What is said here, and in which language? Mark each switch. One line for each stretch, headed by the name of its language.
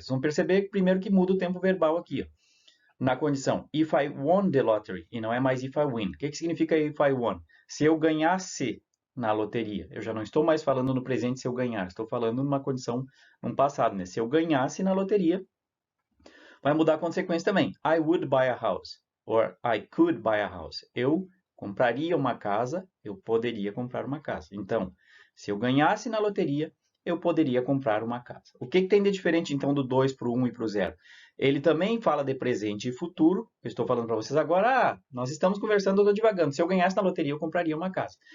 Portuguese: Vocês vão perceber primeiro que muda o tempo verbal aqui. Ó. Na condição
English: if I won the lottery,
Portuguese: e não é mais
English: if I win.
Portuguese: O que significa
English: if I won?
Portuguese: Se eu ganhasse na loteria. Eu já não estou mais falando no presente se eu ganhar, estou falando numa condição, num passado. Né? Se eu ganhasse na loteria, vai mudar a consequência também.
English: I would buy a house, or I could buy a house.
Portuguese: Eu compraria uma casa, eu poderia comprar uma casa. Então, se eu ganhasse na loteria, eu poderia comprar uma casa. O que tem de diferente, então, do 2 para o 1 e para o 0? Ele também fala de presente e futuro. Eu estou falando para vocês agora, nós estamos conversando, eu estou divagando. Se eu ganhasse na loteria, eu compraria uma casa.